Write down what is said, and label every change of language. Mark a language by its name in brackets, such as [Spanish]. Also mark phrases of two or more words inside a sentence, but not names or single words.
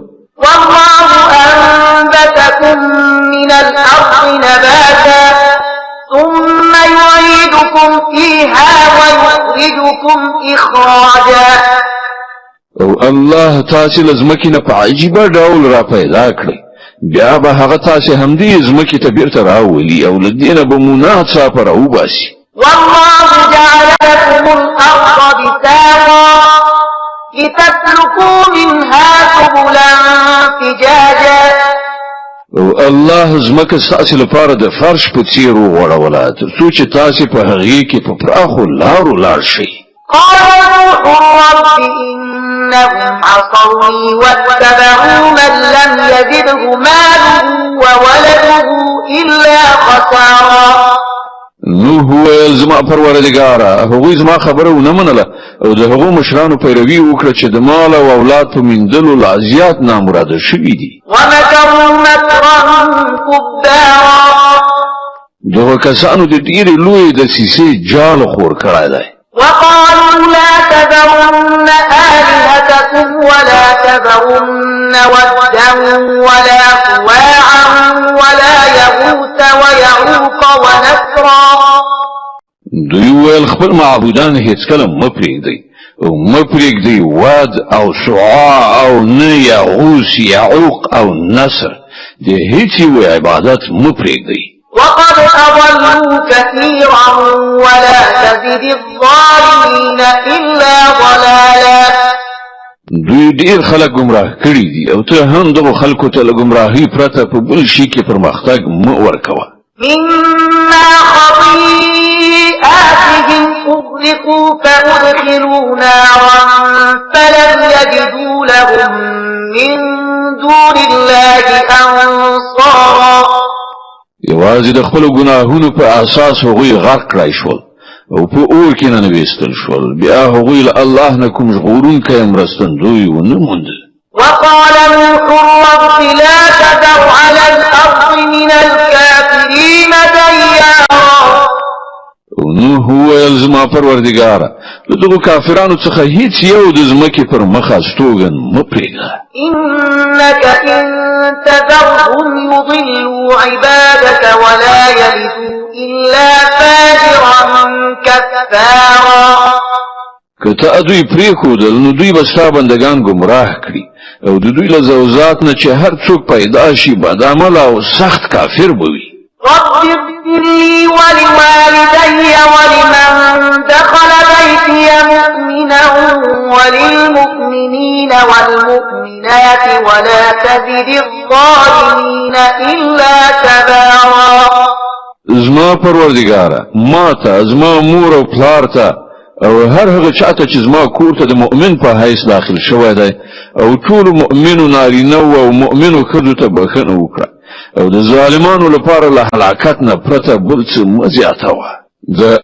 [Arabic] والله أنبتكم من الأرض نباتا ثم يعيدكم فيها ويخرجكم إخراجا. [Pashto] او الله تاسو له ځمکې نه په عجیبه ډول را پیدا کړئ بیا به هغه تاسو همدې ځمکې ته بیرته راولي او له دې نه به مو ناڅاپه راوباسي. [Arabic] والله جعل لكم الأرض بساطا لتسلكوا منها سبلا فجاجا. [Pashto] او الله زمکه ستاسو لپاره د فرش په څیر وغوړوله تر څو چې تاسو په هغه کې په پراخو لارو لاړ شئ. [Arabic] قال نوح رب إنهم عصوني واتبعوا من لم يزده ماله وولده إلا خسارا. [Pashto] نوح ویل زما پروردګاره هغوی زما خبره ونه منله او د هغو مشرانو پیروي وکړه چې د مال او اولاد په میندلو لا زیات نامراده شوي دي. [Arabic] ومكروا مكرا كبارا. [Pashto] دغه کسانو د ډېرې لویې دسیسې جال خور کړی دی. [Arabic] وقالوا لا تذرن آلهتكم ولا تذرن ودا ولا سواعا ولا يغوث ويعوق ونسرا. [Pashto] دوی ویل خپل معبودان هیڅکله مه پرېږدئ او مه پرېږدئ واد او سواع او نه یغوث یعوق او نصر د هیڅ یوې عبادت مه پرېږدئ. [Arabic] وقد أضلوا كثيرا ولا تزد الظالمين إلا ضلالا. [Pashto] دوی ډیر خلک گمراه کړي دي او ته هم دغه خلکو ته له گمراهۍ پرته په بل شي کې پرمختګ مه ورکوه. [Arabic] مما خطيئاتهم أغرقوا فأدخلوا نارا فلم يجدوا لهم من دون الله أنصارا. [Pashto] یوازې د خپل ګناهونو په اساس هغوی غرق کړای شول او په اور کې ننویستل شول. بیا هغوی له الله نه کوم ژغورونکی مرستندوی ونه موند. [Arabic] وقال نوح رب لا تذر على الأرض من الكافرين ديارا. [Pashto] نوح ویل زما پروردګاره له دغو کافرانو څخه هیڅ یو د ځمکې پر مخ استوګن مه پرېږده. [Arabic] إنك إن تذرهم يضلوا عبادك ولا يلدوا إلا فاجرا كفارا. [Pashto] که ته دوی پرېښودل نو دوی به ستا بندګان ګمراه کړي او د دوی له زوزات نه چې هر څوک پیدا شي بد عمله او سخت کافر به وي. [Arabic] رب اغفر لي ولوالدي ولمن دخل بيتي مؤمنا وللمؤمنين والمؤمنات ولا تزد الظالمين إلا تبارا. [Pashto] زما پروردګاره ما ته زما مور او پلار ته او هر هغه چاته چې زما کور ته د مؤمن په حیث داخل شوی دی او ټول مؤمنو نارینه او مؤمنو ښځو ته بخښنه وکړه او د ظالمانو لپاره له هلاکت نه پرته بل څه مه زیاتوه.